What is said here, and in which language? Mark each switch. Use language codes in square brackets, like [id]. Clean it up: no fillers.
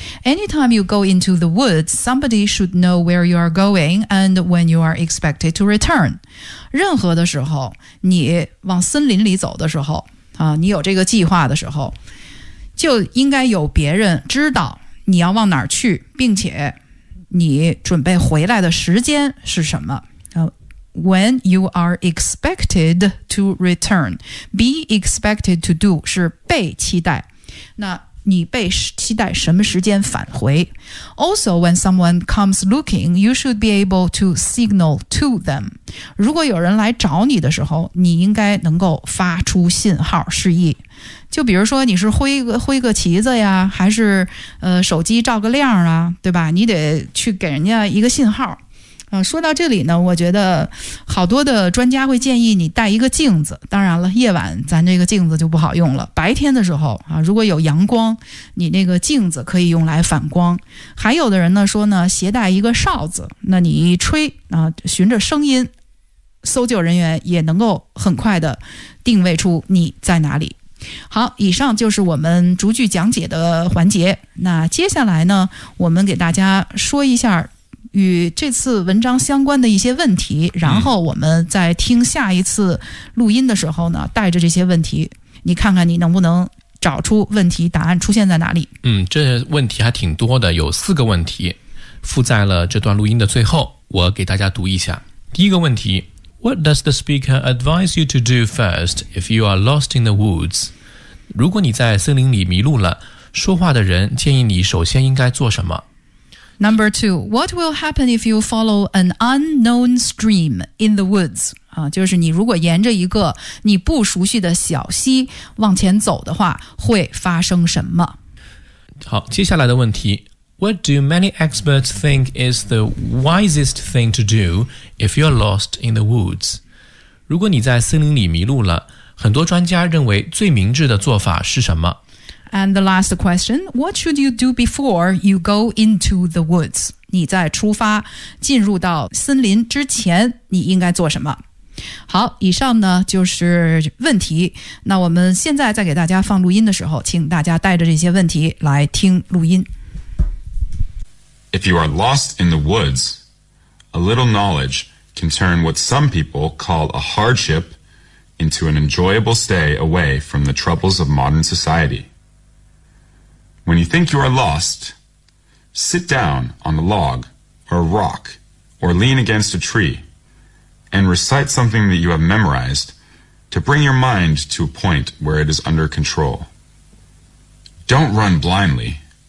[en] Anytime you go into the woods, somebody should know where you are going and when you are expected to return. [zh] 任何的时候你往森林里走的时候、你有这个计划的时候，就应该有别人知道你要往哪儿去，并且你准备回来的时间是什么？ [en] When you are expected to return. Be expected to do [zh] 是被期待，那你被期待什么时间返回？ [en] Also when someone comes looking, you should be able to signal to them. [zh] 如果有人来找你的时候，你应该能够发出信号示意，就比如说你是挥个旗子呀，还是手机照个亮啊，对吧？你得去给人家一个信号。说到这里呢，我觉得好多的专家会建议你带一个镜子，当然了夜晚咱这个镜子就不好用了，白天的时候啊，如果有阳光，你那个镜子可以用来反光。还有的人呢说呢携带一个哨子，那你一吹啊，循着声音搜救人员也能够很快的定位出你在哪里。好，以上就是我们逐句讲解的环节。那接下来呢，我们给大家说一下与这次文章相关的一些问题，然后我们在听下一次录音的时候呢，带着这些问题，你看看你能不能找出问题答案出现在哪里。这问题还挺多的，有四个问题，附在了这段录音的最后，我给大家读一下。第一个问题， [en] What does the speaker advise you to do first if you are lost in the woods? [zh] 如果你在森林里迷路了，说话的人建议你首先应该做什么？ [en] Number two, what will happen if you follow an unknown stream in the woods? [zh] 就是你如果沿着一个你不熟悉的小溪往前走的话，会发生什么？好，接下来的问题， [en] What do many experts think is the wisest thing to do if you're lost in the woods? [zh] 如果你在森林里迷路了，很多专家认为最明智的做法是什么？ [en] And the last question, what should you do before you go into the woods? [zh] 你在出发进入到森林之前，你应该做什么？好，以上呢就是问题。那我们现在在给大家放录音的时候，请大家带着这些问题来听录音。 [en] If you are lost in the woods, a little knowledge can turn what some people call a hardship into an enjoyable stay away from the troubles of modern society. When you think you are lost, sit down on a log or a rock or lean against a tree and recite something that you have memorized to bring your mind to a point where it is under control. Don't run blindly.